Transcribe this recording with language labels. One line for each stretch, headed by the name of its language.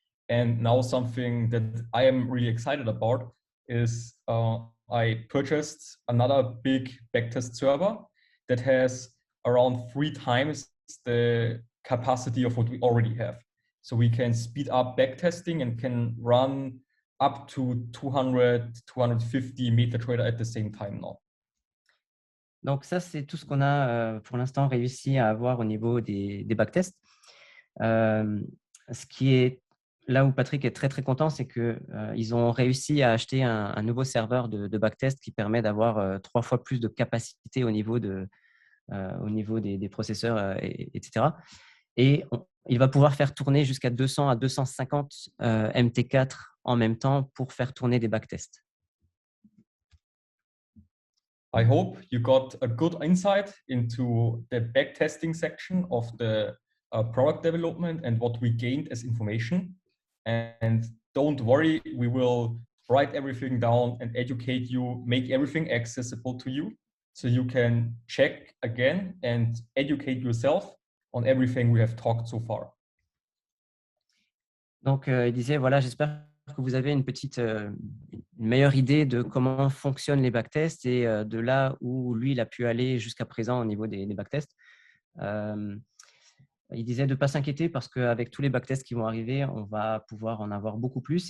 English: And now something that I am really excited about is I purchased another big backtest server that has around 3 times the capacity of what we already have. So we can speed up backtesting and can run up to 200, 250 MetaTrader at the same time now.
French: Donc ça, c'est tout ce qu'on a pour l'instant réussi à avoir au niveau des backtests. Ce qui est là où Patrick est très content, c'est qu'ils ont réussi à acheter un nouveau serveur de backtest qui permet d'avoir 3 fois plus de capacité au niveau des processeurs, etc. Et il va pouvoir faire tourner jusqu'à 200 à 250 MT4 en même temps pour faire tourner des backtests.
English: I hope you got a good insight into the backtesting section of the product development and what we gained as information. And don't worry, we will write everything down and educate you, make everything accessible to you so you can check again and educate yourself on everything we have talked so far.
French: Donc, il disait, voilà, j'espère que vous avez une meilleure idée de comment fonctionnent les backtests et de là où lui, il a pu aller jusqu'à présent au niveau des backtests. il disait de ne pas s'inquiéter parce qu'avec tous les backtests qui vont arriver, on va pouvoir en avoir beaucoup plus.